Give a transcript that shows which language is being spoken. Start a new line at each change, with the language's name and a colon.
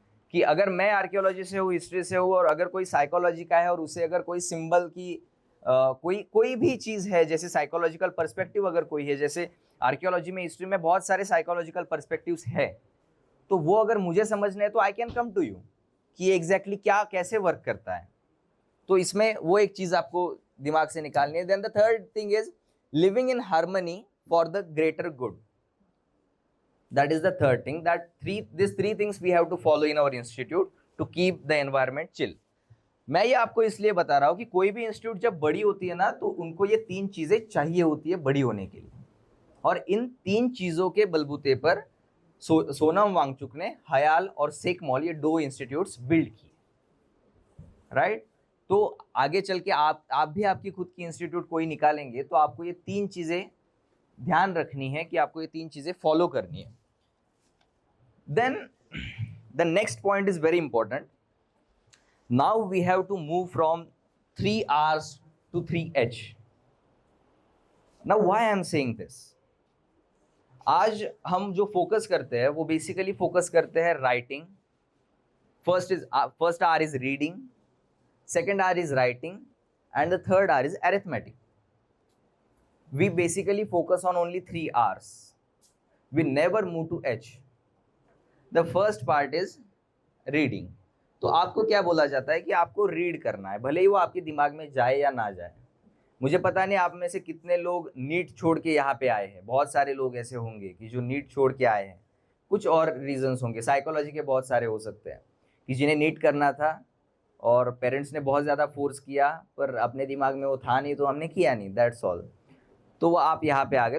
Hindi: कि अगर मैं आर्कियोलॉजी से हूँ, हिस्ट्री से हूँ, और अगर कोई साइकोलॉजी का है और उसे अगर कोई सिंबल की कोई भी चीज़ है, जैसे साइकोलॉजिकल पर्सपेक्टिव अगर कोई है, जैसे आर्कियोलॉजी में, हिस्ट्री में बहुत सारे साइकोलॉजिकल पर्सपेक्टिव्स है, तो वो अगर मुझे समझना है तो
English: I can come to you
Hindi: कि एग्जैक्टली क्या कैसे वर्क करता है। तो इसमें वो एक चीज़ आपको दिमाग से निकालनी है।
English: Then the third thing is living in harmony for the greater good. That is the third thing, that these three things we have to follow in our institute to keep the environment chill.
Hindi: मैं ये आपको इसलिए बता रहा हूं कि कोई भी इंस्टीट्यूट जब बड़ी होती है ना, तो उनको ये 3 चीजें चाहिए होती है बड़ी होने के लिए, और इन 3 चीजों के बलबूते पर सोनम वांगचुक ने हयाल और सेक मॉल ये 2 इंस्टीट्यूट्स बिल्ड किए, राइट। तो आगे चल के आप भी आपकी खुद की इंस्टीट्यूट कोई निकालेंगे तो आपको ये 3 चीजें ध्यान रखनी है कि आपको ये 3 चीजें फॉलो करनी है।
English: Then the next point is very important. Now we have to move from 3 R's to 3 H। Now why I am saying this,
Hindi: आज हम जो फोकस करते हैं वो बेसिकली फोकस करते हैं writing.
English: First R is reading, second R is writing, and the third R is arithmetic. We basically focus on only 3 R's. We never move to H. The first part is reading.
Hindi: तो आपको क्या बोला जाता है कि आपको read करना है, भले ही वो आपके दिमाग में जाए या ना जाए। मुझे पता नहीं आप में से कितने लोग नीट छोड़ के यहाँ पे आए हैं। बहुत सारे लोग ऐसे होंगे कि जो नीट छोड़ के आए हैं, कुछ और रीजंस होंगे, साइकोलॉजी के बहुत सारे हो सकते हैं, कि जिन्हें नीट करना था और पेरेंट्स ने बहुत ज़्यादा फोर्स किया, पर अपने दिमाग में वो था नहीं तो हमने किया नहीं, दैट्स ऑल। तो वो आप यहाँ पे आ गए।